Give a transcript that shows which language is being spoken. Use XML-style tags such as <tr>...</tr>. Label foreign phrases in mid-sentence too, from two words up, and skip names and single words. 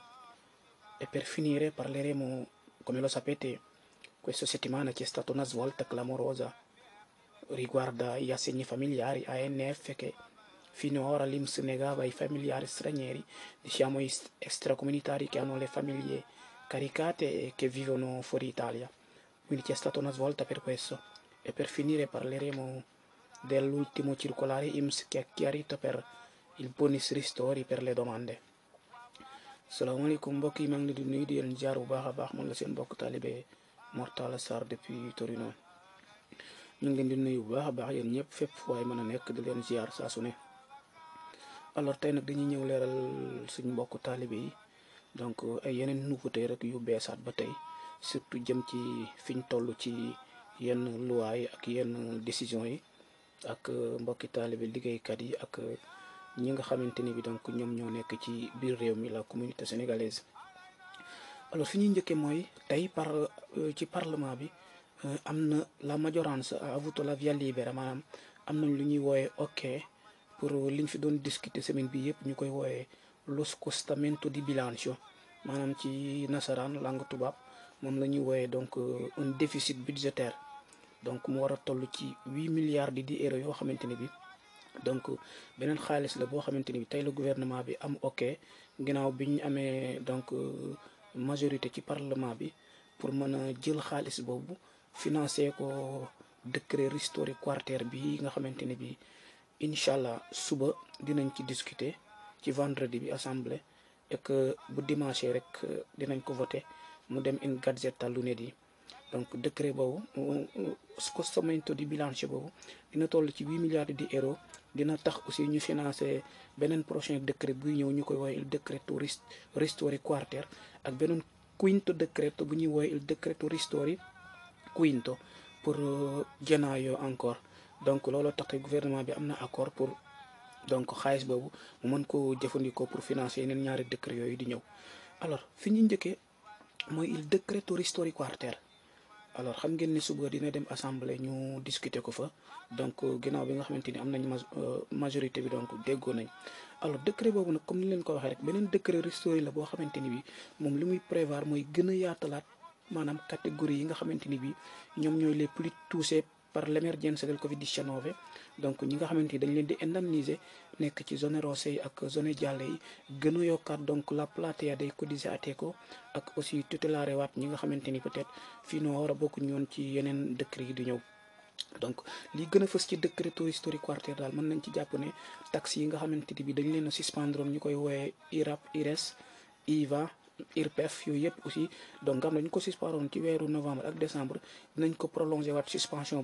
<it>E per finire parleremo, come lo sapete, questa settimana c'è stata una svolta clamorosa riguarda gli assegni familiari ANF che fino ad ora l'INPS negava ai familiari stranieri, diciamo extracomunitari che hanno le famiglie caricate e che vivono fuori Italia. Quindi c'è stata una svolta per questo. E per finire parleremo dell'ultimo circolare INPS che ha chiarito per il bonus ristori per le domande.</it> <wo>Salaamaaleykum mbokk yi maa ngi leen di nuyu di leen jaar bu baax a baax man la seen mbokk taalibe Mortalla Sarr depuis Torino ñu ngi leen di nuyu bu baax a baax yéen ñëpp fépp waaye mën a nekk di leen ziar saa su ne. Alors tey nag dañuy ñëw leeral suñ mbokk taalibe yi donc ay yeneen nouveauté rek yu beesaat ba tey surtout jëm ci fiñ toll ci yenn loi yi ak yenn décision yi ak mbokki taalibe liggéeykat yi ak ñi nga xamante ni bi donc ñoom ñoo nekk ci biir réew mi</wo> <fr>la communauté sénégalaise.</fr> <wo>Alors fi ñuy njëkkee mooy tey ci parlement bi am na</wo> <it>la maggioranza a avuto la via libera</it> <wo>maanaam am nañ lu ñuy wooyee ok pour liñ fi doon discuter semaine bi yëpp ñu koy wooyee</wo> <it>lo scostamento di bilancio</it> <wo>maanaam ci nasaraan langue tubaab moom la ñuy wooyee</wo> <fr>donc un déficit budgétaire</fr> <wo>donc mu war a toll ci 8 milliards</wo> <it>di euro</it> <wo>yoo xamante ne bi donc beneen xaalis la boo xamante ni bi tey la gouvernement bi am ok ginnaaw bi ñu amee donc majorité ci parlement bi pour mën a jël xaalis boobu financé ko décret Ristori Quarter bi nga xamante ne bi</wo> <ar>incha allah</ar> <wo>suba dinañ ci discuter ci vendredi bi</wo> <fr>assemblée et que</fr> <wo>bu dimanche rek dinañ ko voter mu dem</wo> <it>in Gazzetta lunedì</it> <wo>donc décret boobu</wo> <it>scostamento di bilancio</it> <wo>boobu dina toll ci 8 milliards</wo> <it>di euro</it> <wo>dina tax aussi ñu financer beneen</wo> <fr>prochain décret</fr> <wo>buy ñëw ñu koy woowee</wo> <it>il decreto Ristori Quarter</it> <wo>ak beneen quinto décreto bu ñuy woowee</wo> <it>il decreto Ristori Quinto</it> <wo>pour gennaio encore donc looloo tax tey gouvernement bi am na accord pour donc xaalis boobu mu mën ko jëfandikoo pour financer yeneen ñaari décret yooyu di ñëw. Alors fi ñu njëkkee mooy</wo> <it>il decreto Ristori Quarter.</it> <wo>Alors xam ngeen ni suba dina dem assemblée ñu discuter ko fa donc ginnaaw bi nga xamante ni am nañ majorité bi donc déggoo nañ. alors décret boobu nag comme ni leen ko waxee rek beneen décret Ristori la boo xamante ni bi moom li muy prévoir mooy gën a yaatalaat maanaam catégorie yi nga xamante ni bi ñoom ñooy</wo> <fr>les plus touchés par</fr> <it>l'emergenza del Covid-19</it> <wo>donc ñi nga xamante ni dañ leen di indemniser nekk ci</wo> <it>zone rosse</it> <wo>yi ak</wo> <it>zone gialle</it> <wo>yi gën a yokkaat donc</wo> <it>la platea dei cotizzati</it> <wo>ak aussi tutelare waat ñi nga xamante ni peut-être fii noo war a bokk ñoon ci yeneen décret yi di ñëw. donc li gën a fës ci décreto Ristori Quarter daal mën nañ ci jàpp ne taxes yi nga xamante ni bi dañ leen a suspendre ñu koy wooyee IRAP IRES IVA IRPEF yooyu yëpp aussi donc nga xam ne ñu ko suspendroon ci weeru novembre ak décembre dinañ ko prolonger waat suspension</wo>